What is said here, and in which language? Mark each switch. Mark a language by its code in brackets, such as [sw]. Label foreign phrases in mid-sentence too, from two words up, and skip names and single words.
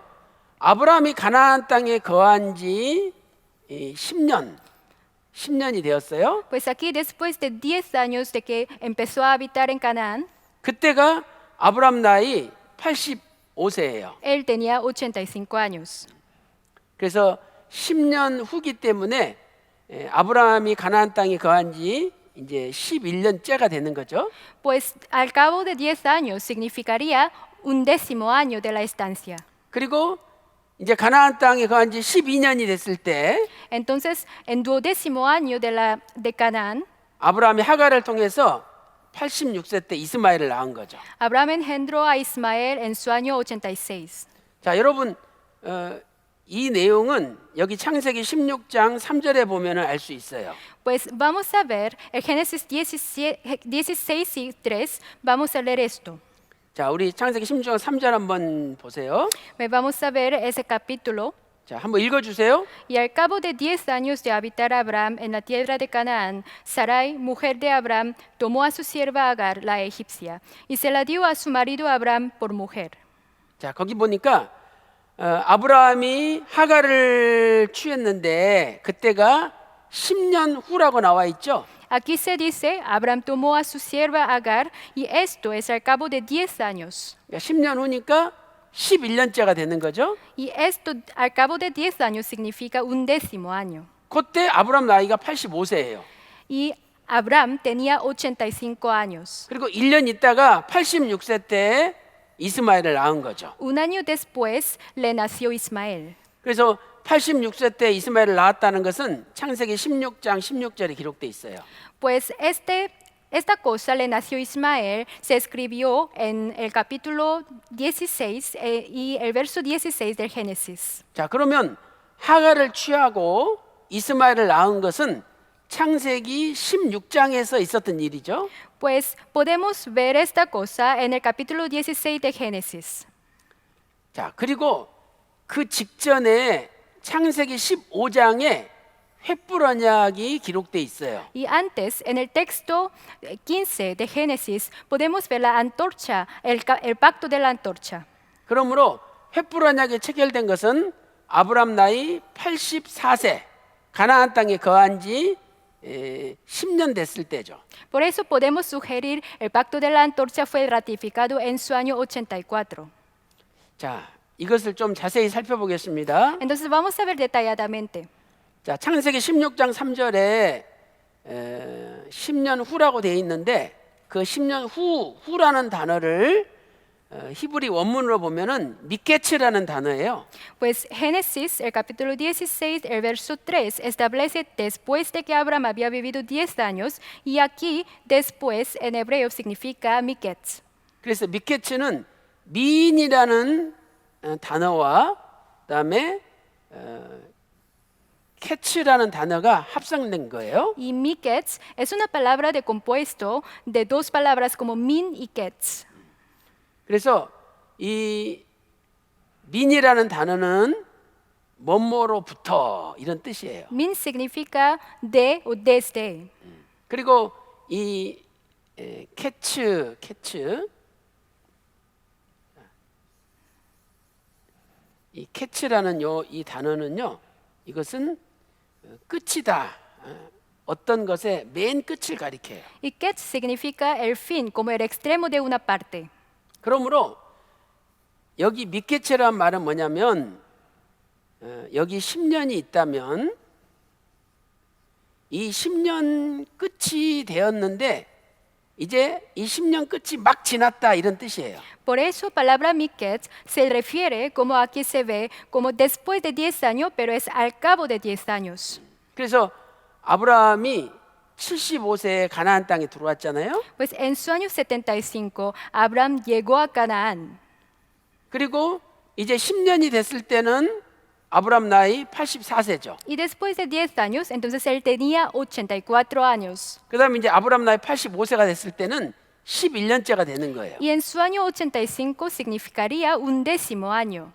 [ko] 아브라함이 가나안 땅에 거한 지 10년이 되었어요. [es] Pues aquí después de 10 años de que empezó a habitar en Canaán, [ko] 그때가 아브라함 나이 85세예요. [es] él tenía 85 años. [ko] 그래서 10년 후기 때문에 아브라함이 가나안 땅에 거한 지 이제 11년째가 되는 거죠. [es] Pues al cabo de 10 años significaría 11º año de la estancia. [ko] 그리고 이제 가나안 땅에 거한 지 12년이 됐을 때 [es] Entonces, en 12º año de Canaán, [ko] 아브라함이 하갈을 통해서 86세 때 이스마엘을 낳은 거죠. [es] Abraham engendró a Ismael en su año 86. [ko] 자, 여러분 이 내용은 여기 창세기 16장 3절에 보면은 알 수 있어요. [es] Pues vamos a ver el Génesis 16 y 3, vamos a leer esto. [ko] 자, 우리 창세기 16장 3절 한번 보세요. [es] Vamos a ver ese capítulo. [ko] 자, 한번 읽어 주세요. [es] Y al cabo de 10 años de habitar Abraham en la tierra de Canaán, Sarai, mujer de Abraham, tomó a su sierva Agar, la egipcia, y se la dio a su marido Abraham por mujer. [ko] 자, 거기 보니까 아브라함이 하갈을 취했는데 그때가 10년 후라고 나와 있죠. [es] Aquí se dice, Abraham tomó a su sierva Agar y esto es al cabo de 10 años. [ko] 그러니까 10년 후니까 11년째가 되는 거죠. [es] Y esto al cabo de 10 años significa 11º año. [ko] 그때 아브라함 나이가 85세예요. [es] Y Abraham tenía 85 años. [ko] 그리고 1년 있다가 86세 때 이스마엘을 낳은 거죠. [es] Un año después le nació Ismael. [ko] 그래서 86세 때 이스마엘을 낳았다는 것은 창세기 16장 16절에 기록돼 있어요. [es] Pues esta cosa le nació Ismael, se escribió en el capítulo 16 y el verso 16 del Génesis. [ko] 자, 그러면 하갈을 취하고 이스마엘을 낳은 것은 창세기 16장에서 있었던 일이죠. [es] Pues podemos ver esta cosa en el capítulo 16 de Génesis. [ko] 자, 그리고 그 직전에 창세기 15장에 횃불 언약이 기록돼 있어요. [es] Y antes, en el texto 15 de Génesis, podemos ver la antorcha, el pacto de la antorcha. [ko] 그러므로 횃불 언약이 체결된 것은 아브람 나이 84세 가나안 땅에 거한 지 10년 됐을 때죠. [es] Por eso podemos sugerir el pacto de la antorcha fue ratificado en su año 84. [ko] 자, 이것을 좀 자세히 살펴보겠습니다. [es] Entonces vamos a ver detalladamente. [ko] 자, 창세기 16장 3절에 10년 후라고 되어 있는데 그 10년 후라는 단어를 히브리 원문으로 보면은 미케츠라는 단어예요. [es] Pues Génesis, el capítulo 16, el verso 3, establece después de que Abraham había vivido 10 años, y aquí después en hebreo significa miketz. [ko] 그래서 미케츠는 민이라는 단어와 그다음에 캐츠라는 단어가 합성된 거예요. [es] Y miketz es una palabra de compuesto de dos palabras como min y ketz. [ko] 그래서 이 민이라는 단어는 뭐뭐로부터 이런 뜻이에요. [es] Min significa de o desde. [ko] 그리고 이 캐츠 이 캐츠라는 이 단어는요, 이것은 끝이다. 어떤 것의 맨 끝을 가리켜요. [es] Y ketz significa el fin, como el extremo de una parte. [ko] 그러므로 여기 미케체란 말은 뭐냐면 여기 10년이 있다면 이 10년 끝이 되었는데 이제 이 10년 끝이 막 지났다 이런 뜻이에요. [es] Por eso, palabra miketz se refiere, como aquí se ve, como después de 10 años, pero es al cabo de 10 años. [ko] 그래서 아브라함이 75세에 가나안 땅에 들어왔잖아요. [es] Pues en su año 75, Abraham llegó a Canaán. [ko] 그리고 이제 10년이 됐을 때는 아브라함 나이 84세죠. [es] Y después de 10 años, entonces él tenía 84 años. [ko] 그다음에 이제 아브라함 나이 85세가 됐을 때는 11년째가 되는 거예요. [es] Y en su año 85 significaría 11º año.